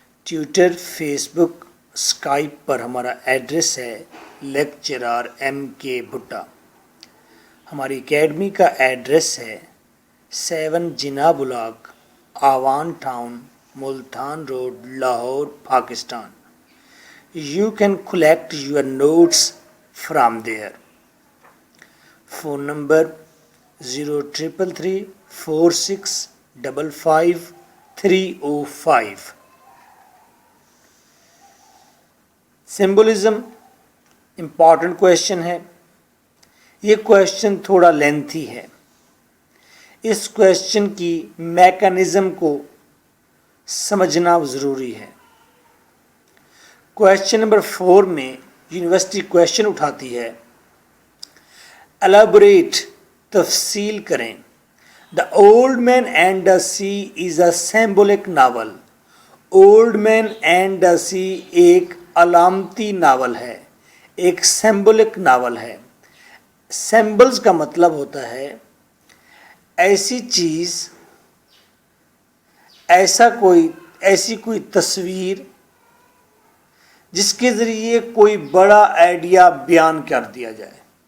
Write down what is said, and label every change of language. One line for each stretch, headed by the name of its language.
Urdu: Twitter, face بک، Skype پر ہمارا address ہے lecturer M کے بھٹا. ہماری اکیڈمی کا ایڈریس ہے 7 جناح block, Awan town, Multan road, Lahore, Pakistan.
English: You can collect your notes from there. Phone number 0333 4655 305.
Urdu: Symbolism important question ہے. یہ کویشچن تھوڑا لینتھی ہے. اس کویشچن کی میکانزم کو سمجھنا ضروری ہے. کویشچن نمبر 4 میں یونیورسٹی کویشچن اٹھاتی ہے. الیبوریٹ، تفصیل کریں.
English: The old man and the sea is a symbolic novel.
Urdu: Old man and the سی ایک علامتی ناول ہے، ایک سمبولک ناول ہے. سمبلز کا مطلب ہوتا ہے ایسی چیز، ایسی کوئی تصویر جس کے ذریعے کوئی بڑا آئیڈیا بیان کر دیا جائے.